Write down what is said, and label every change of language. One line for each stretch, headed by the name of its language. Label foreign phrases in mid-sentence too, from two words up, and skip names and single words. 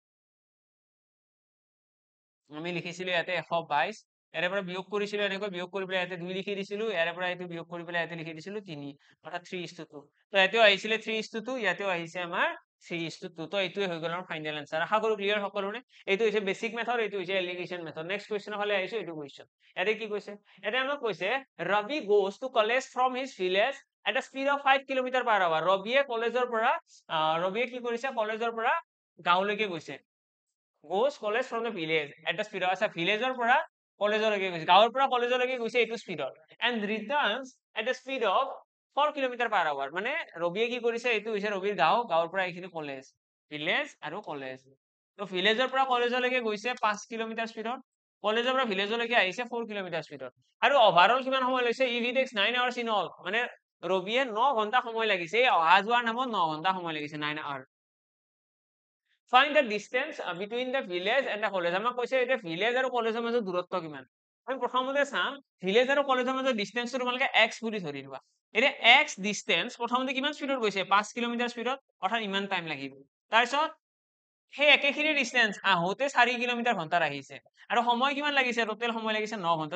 Assamese: আমি লিখিছিলো ইয়াতে 122 ইয়াৰ পৰা বিয়োগ কৰিছিলো এনেকৈ বিয়োগ কৰি পেলাই ইয়াতে 2 লিখি দিছিলো ইয়াৰ পৰা এইটো বিয়োগ কৰি পেলাই ইয়াতে লিখি দিছিলো 3 অৰ্থাৎ 3:2 তো ইয়াতেও আহিছিলে 3:2 ইয়াতেও আহিছে আমাৰ 3:2 তো এইটোৱে হৈ গ'ল আমাৰ
English: final answer
Assamese: আশা কৰো ক্লিয়াৰ সকলোৰে এইটো হৈছে
English: basic method
Assamese: এইটো হৈছে
English: alligation method next questionৰ
Assamese: ফালে আহিছো এইটো কোৱেশ্চন ইয়াতে কি কৈছে ইয়াতে আমাক কৈছে
English: Ravi goes to college from his village at a speed of 5
Assamese: km/h ৰবিয়ে কলেজৰ পৰা ৰবিয়ে কি কৰিছে কলেজৰ পৰা গাঁৱলৈকে গৈছে
English: goes college from the village at the speed of a villager
Assamese: পৰা কলেজলৈকে গৈছে গাঁৱৰ পৰা কলেজলৈকে গৈছে এইটো স্পীডত
English: and returns at the speed of 4 km/h
Assamese: মানে ৰবিয়ে কি কৰিছে এইটো হৈছে ৰবিৰ গাঁৱৰ পৰা এইখিনি
English: college village
Assamese: আৰু কলেজ তো ভিলেজৰ পৰা কলেজলৈকে গৈছে 5
English: kilometre speedত
Assamese: কলেজৰ পৰা ভিলেজলৈকে আহিছে 4
English: kilometre speedত
Assamese: আৰু ওভাৰঅল কিমান সময় লৈছে
English: if it takes 9 hours in all
Assamese: মানে ৰবিয়ে 9 ঘন্টা সময় লাগিছে অহা যোৱাৰ নামত 9 ঘন্টা সময় লাগিছে
English: 9 hours Find the distance between the village and the college.
Assamese: আমাক কৈছে এতিয়া ভিলেজ আৰু কলেজৰ মাজত দূৰত্ব কিমান। আমি প্ৰথমতে চাম ভিলেজ আৰু কলেজৰ মাজত ডিষ্টেন্সটো তোমালোকে x বুলি ধৰি লোৱা। এতিয়া x ডিষ্টেন্স প্ৰথমতে কিমান স্পীডত গৈছে 5 কিলোমিটাৰ স্পীডত, অৰ্থাৎ ইমান টাইম লাগিব। তাৰপিছত সেই একেখিনি ডিষ্টেন্স আহোতে 4 কিলোমিটাৰ ঘণ্টাত আহিছে আৰু সময় কিমান লাগিছে, টোটেল সময় লাগিছে 9 ঘণ্টা।